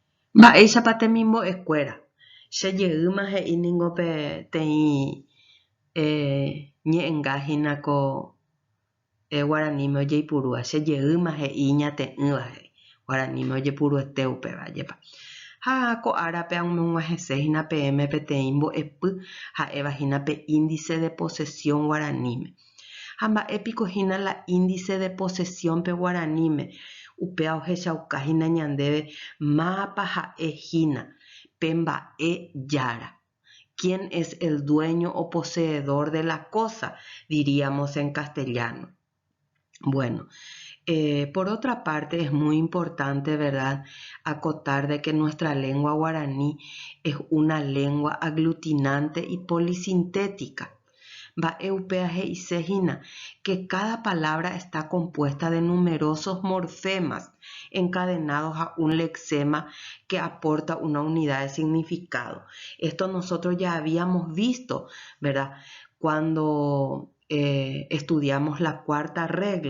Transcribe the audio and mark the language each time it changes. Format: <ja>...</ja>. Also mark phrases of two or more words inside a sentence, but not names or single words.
<gn>Mba'éichapa temimbo'ekuéra. Chejeyýma he'íningope teĩ ñe'ẽngahína ko Guaraníme ojeipurúva. Chejeyýma he'i ñate'ỹva Guaraníme ojepuru upéva. Ha ko árape amog̃uahẽséhína peẽme peteĩ mbo'epy ha'evahína pe</gn> <es>índice de posesión</es> <gn>Guaraníme. Ha mba'épikohína la</gn> <es>índice de posesión</es> <gn>pe Guaraníme upéva ohechaukáhína ñandéve mápa ha'ehína pe mba'e jára.</gn> <es>¿Quién es el dueño o poseedor de la cosa? Diríamos en castellano. Bueno, por otra parte es muy importante, ¿verdad?, acotar de que nuestra lengua guaraní es una lengua aglutinante y polisintética.</es> <gn>Mba'eupéva he'iséhína</gn> <es>que cada palabra está compuesta de numerosos morfemas encadenados a un lexema que aporta una unidad de significado. Esto nosotros ya habíamos visto, ¿verdad?, cuando estudiamos la cuarta regla</es>